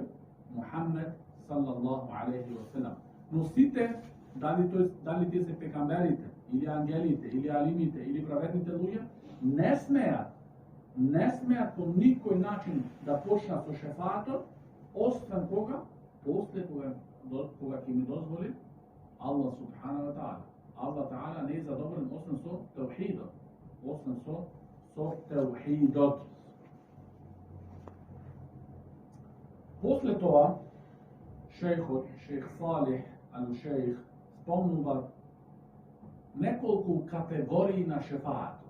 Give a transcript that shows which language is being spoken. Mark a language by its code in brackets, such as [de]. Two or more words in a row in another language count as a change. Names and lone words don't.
[mk] Мухаммед [ar] صلى الله عليه وسلم. [mk] Но сите, дали тие се пекамберите, или ангелите, или алимите, или праведните луѓе, не смеат по никој начин да почнат со шефаатот, освен кога? После кога ќе ми дозволи [ar] الله سبحانه وتعالى. الله تعالى [mk] не е задоволен освен со теухидот. Освен со теухидот. После тоа, шейх Салих ал-Шейх спомнува неколку категории на шефаатот.